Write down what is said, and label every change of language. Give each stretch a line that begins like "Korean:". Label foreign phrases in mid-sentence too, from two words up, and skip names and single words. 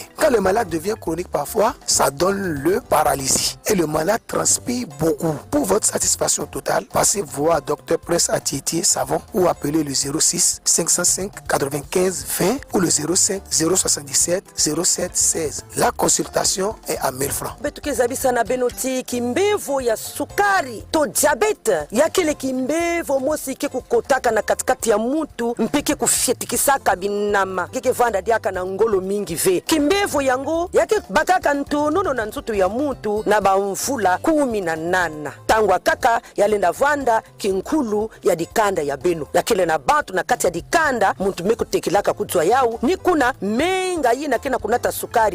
French: Quand le malade devient chronique parfois, ça donne le paralysie et le malade transpire beaucoup. Pour votre satisfaction totale, passez voir Dr Prince à Tiétié Savon ou appelez le 06 505 95 20 ou le 05 077 07 16. La consultation est à 1000 francs.
Kituba (Democratic Republic of Congo): Betukezabisa na benoti kimbevo ya sukari to diabete yakile kimbevo mosi ke kukotaka na katikati ya mutu mpeke kufyetikisaka binama keke vanda diaka na ngolo mingi ve kimbevo yango yake bakaka ntonono na nzutu ya mutu na bamvula 18 tangwa kaka yalenda vanda kinkulu ya dikanda ya beno yakile na bantu na kati ya dikanda muntu meko tekilaka kuzwa yau ni kuna menga yina kena kunata sukari